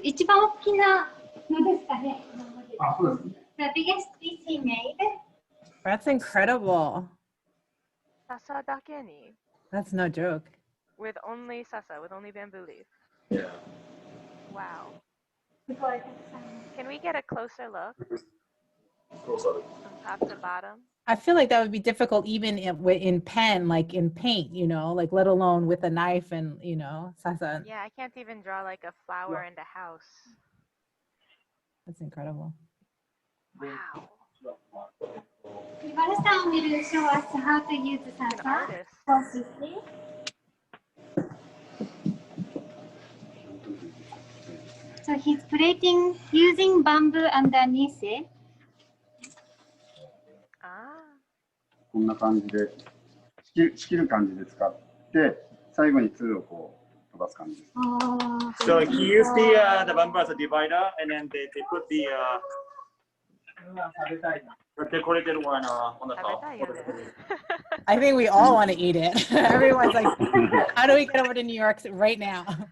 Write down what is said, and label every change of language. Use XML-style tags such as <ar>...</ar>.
<ja>一番大きなのですかね。</ja> <en>The biggest piece he made. That's incredible.</en> <ja>Sasa dake ni.</ja> <en>That's no joke. With only sasa, with only bamboo leaf. Yeah. Wow. Can we get a closer look? From top to bottom? I feel like that would be difficult even in pen, like in paint, like let alone with a knife and, sasa. Yeah, I can't even draw like a flower and a house. That's incredible. Wow. Kuribara-san will show us how to use sasa for sushi. So he's plating using bamboo underneath it.</en> <ja>こんな感じで仕切る感じで使って最後にツルをこう飛ばす感じです。</ja> <en>So he used the bamboo as a divider, and then they put the decorated one on the top. I think we all want to eat it. Everyone's like, how do we get over to New York right now?</en>